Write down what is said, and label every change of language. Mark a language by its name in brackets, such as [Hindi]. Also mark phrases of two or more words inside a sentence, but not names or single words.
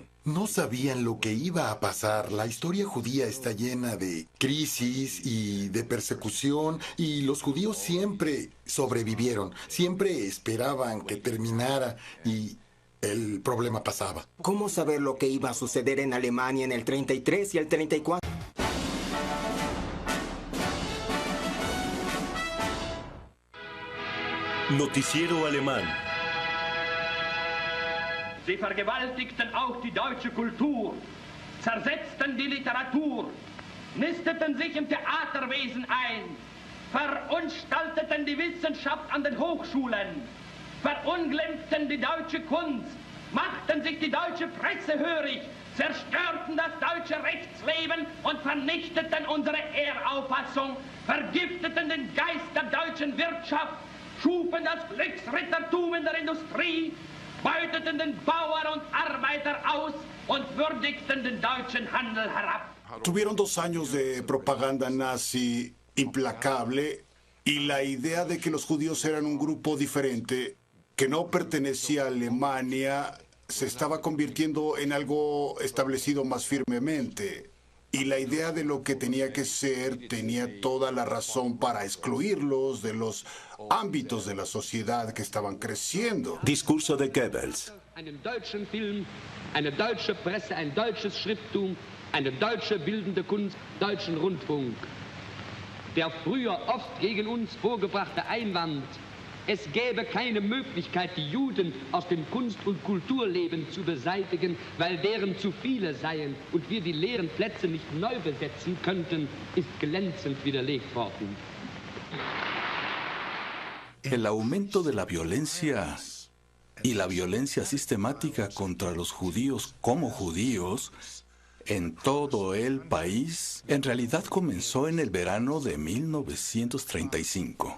[Spanish] No sabían lo que iba a pasar. La historia judía está llena de crisis y de persecución, y los judíos siempre sobrevivieron, siempre esperaban que terminara y el problema pasaba. ¿Cómo saber lo que iba a suceder en Alemania en el 33 y el 34? Noticiero Alemán. [German] Sie vergewaltigten auch die deutsche Kultur, zersetzten die Literatur, nisteten sich im Theaterwesen ein, verunstalteten die Wissenschaft an den Hochschulen, verunglimpften die deutsche Kunst, machten sich die deutsche Presse hörig, zerstörten das deutsche Rechtsleben und vernichteten unsere Ehrauffassung, vergifteten den Geist der deutschen Wirtschaft, schufen das Glücksrittertum in der Industrie, beuteten den Bauer und Arbeiter aus und würdigten den deutschen Handel herab. [Spanish] Tuvieron 2 años de propaganda nazi implacable y la idea de que los judíos eran un grupo diferente, que no pertenecía a Alemania, se estaba convirtiendo en algo establecido más firmemente. Y la idea de lo que tenía que ser tenía toda la razón para excluirlos de los ámbitos de la sociedad que estaban creciendo. Discurso de Goebbels. [German] Einen deutschen Film, eine deutsche Presse, ein deutsches Schrifttum, eine deutsche bildende Kunst, deutschen Rundfunk. Der früher oft gegen uns vorgebrachte Einwand, es gäbe keine Möglichkeit, die Juden aus dem Kunst- und Kulturleben zu beseitigen, weil deren zu viele seien und wir die leeren Plätze nicht neu besetzen könnten, ist glänzend widerlegt worden. [Spanish] El aumento de la violencia y la violencia sistemática contra los judíos como judíos en todo el país en realidad comenzó en el verano de 1935.